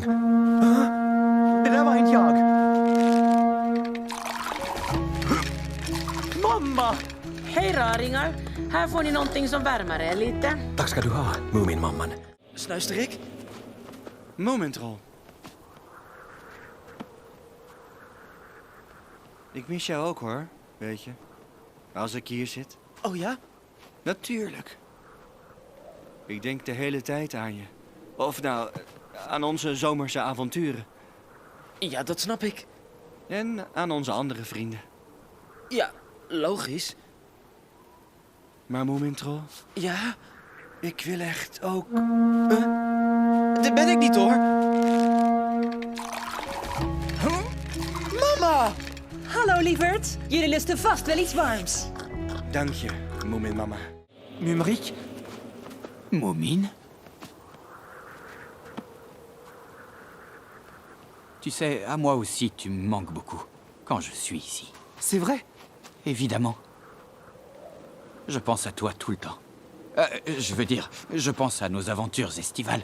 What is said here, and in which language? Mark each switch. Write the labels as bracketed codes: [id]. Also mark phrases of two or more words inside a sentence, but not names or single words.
[sv] det där var inte jag. Mamma! Hej raringar! Här får ni någonting som värmer er lite. Tack ska du ha, Muminmamman. Snuisterik? Moomintroll. [nl] Ik mis jou ook hoor, weet je. Als ik hier zit. Oh ja? Natuurlijk. Ik denk de hele tijd aan je. Of nou, aan onze zomerse avonturen. Ja, dat snap ik. En aan onze andere vrienden. Ja, logisch. Maar Moomintroll, Ja, ik wil echt ook... dit ben ik niet hoor. Mama! Hallo, lieverd. Jullie lusten vast wel iets warms. Dank je, Moominmama. Mumrik? Moomin? [fr] Tu sais, à moi aussi, tu me manques beaucoup quand je suis ici. C'est vrai? Évidemment. Je pense à toi tout le temps. Je veux dire, je pense à nos aventures estivales.